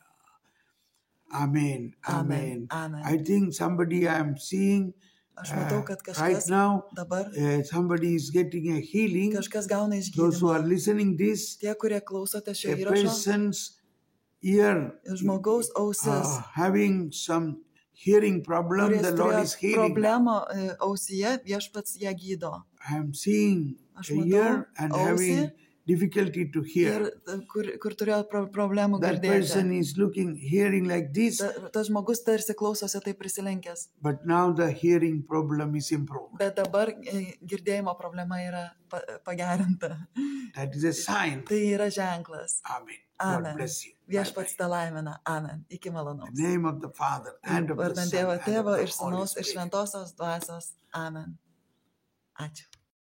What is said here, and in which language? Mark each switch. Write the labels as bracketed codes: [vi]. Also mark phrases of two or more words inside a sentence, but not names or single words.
[en] Amen, amen. Amen. I think somebody I am seeing [lt] Aš matau, kad [en] right [lt] kažkas [en] now, [lt] dabar, [en] somebody is getting a healing. [lt] kažkas gauna [en] Those who are [lt] išgydymą. [en] listening this, [lt] Tie, kurie klausote šio [en] a [lt] įrašo, [en] person's ear [lt] žmogaus ausis, [en] having some hearing problem, [lt] kuris [en] the Lord is [lt] turėjo [en] healing. [lt] problemą ausyje, viešpats ją gydo. [en] I am seeing [lt] Aš [en] a [lt] matau [en] ear and [lt] ausį [en] having difficulty to [lt] Ir [en] hear. [lt] kur turėjo problemų [en] That person [lt] girdėti. [en] is looking, hearing like this, [lt] Tas žmogus tarsi klausosi taip prisilenkęs. [en] but now the hearing problem is improved. [lt] Bet dabar girdėjimo problema yra pagerinta. [en] That is a sign. [lt] Tai yra ženklas. [en] Amen. God [lt] Amen. [en] bless you. Bye-bye. [lt] Viešpats te laimina. Amen. Iki malonaus. [en] In the name of the Father and of the [lt] Vardant [en] Son [lt] Dievo [en] and of [lt] Tėvo [en] the [lt] ir [en] Holy [lt] Sūnaus ir [en] Spirit. [lt] Šventosios Dvasios. Amen. Ačiū.